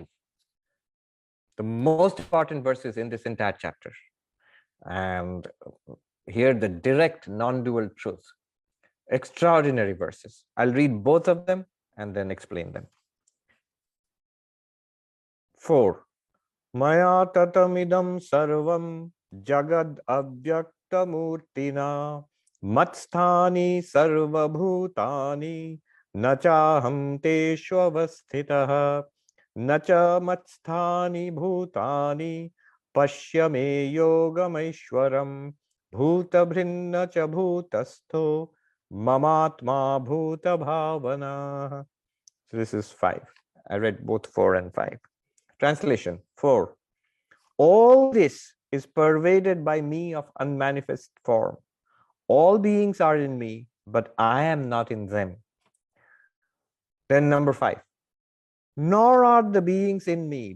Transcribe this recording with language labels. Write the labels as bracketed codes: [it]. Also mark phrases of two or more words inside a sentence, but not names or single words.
[en] The most important verses in this entire chapter. And here the direct non-dual truth. Extraordinary verses. I'll read both of them and then explain them. [sa] 4. मया ततमिदं सर्वं जगदव्यक्तमूर्तिना मत्स्थानि सर्वभूतानि न चाहं तेष्ववस्थितः न च मत्स्थानि भूतानि पश्य मे योगमैश्वरम् भूतभृन्न च भूतस्थो ममात्मा भूतभावनः. [en] So this is 5. I read both 4 and 5. Translation 4. All this is pervaded by me of unmanifest form. All beings are in me, but I am not in them. Then number 5. Nor are the beings in me.